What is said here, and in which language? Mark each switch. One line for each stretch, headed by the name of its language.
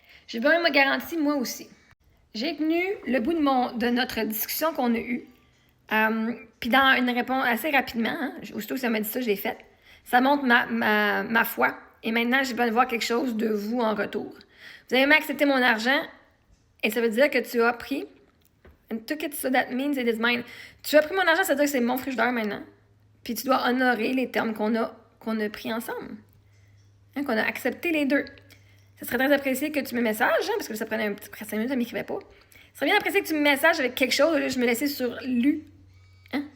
French: J'ai besoin de ma garantie, moi aussi. J'ai tenu le bout de notre discussion qu'on a eue. Puis dans une réponse assez rapidement, hein, aussitôt que ça m'a dit ça, je l'ai faite. Ça montre ma foi. Et maintenant, j'ai besoin de voir quelque chose de vous en retour. Vous avez même accepté mon argent. Et ça veut dire que tu as pris,
English: and took it so that means it is mine.
French: Tu as pris mon argent, ça veut dire que c'est mon frigidaire maintenant. Puis tu dois honorer les termes qu'on a pris ensemble. Hein, qu'on a accepté les deux. Ça serait très apprécié que tu me messages, hein, parce que ça prenait un petit 5 minutes, ça ne m'écrivait pas. Ça serait bien apprécié que tu me messages avec quelque chose, là, je me laissais sur lu. Hein?